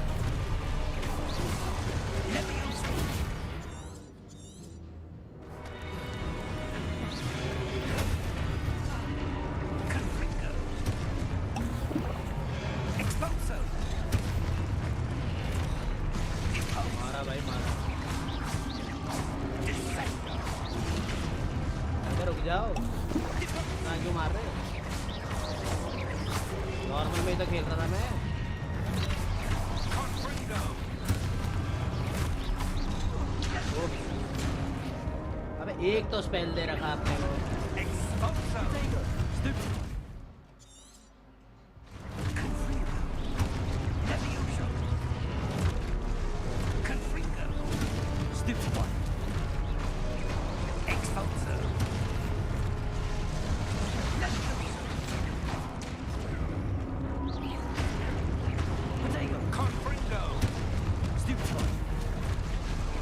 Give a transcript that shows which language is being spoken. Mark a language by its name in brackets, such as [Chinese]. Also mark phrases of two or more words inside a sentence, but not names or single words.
[English] Levioso! Confringo! Expulso! Deposo! [Hindi] मारा भाई मारा [English] Dissecto! [Hindi] अगर रुक जाओ ना क्यों मार रहे हो नॉर्मल में ही तो खेल रहा था मैं [English] Confringo! [Hindi] वो भी अबे एक तो स्पेल दे रखा आपने को [English] Expulso! Confringo! Levioso! Confringo! Stupid one! Expulso! Levioso! Confringo! Stupid one!